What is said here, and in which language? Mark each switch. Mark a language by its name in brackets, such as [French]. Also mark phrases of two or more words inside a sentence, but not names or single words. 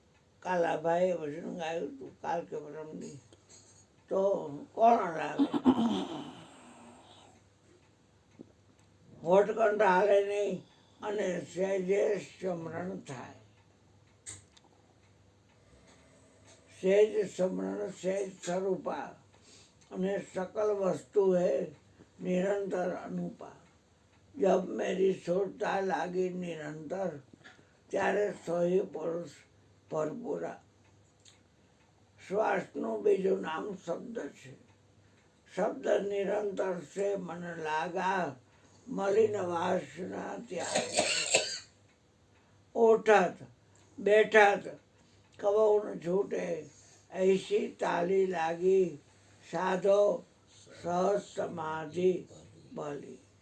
[Gujarati] કાલાભાઈએ વચન ગાયું હતું કાલ કે પરમથી તો કોણ લાવે? હોઠકંઠ હાલે નહીં અને સહેજે સ્મરણ થાય. [Hindi] सहज स्मरण सहज स्वरूपा અને सकल वस्तु है निरंतर अनुपा. जब मेरी सुरता लागी निरंतर ત્યારે सोही पुरुष भरपूरा. [Gujarati] શ્વાસનું બીજું નામ શબ્દ છે. શબ્દ નિરંતર છે [Hindi] मन लागा मलिन वासना त्याग. उठत बैठत कबहु न छूटे ऐसी ताली लागी साधो सहज समाधि भली.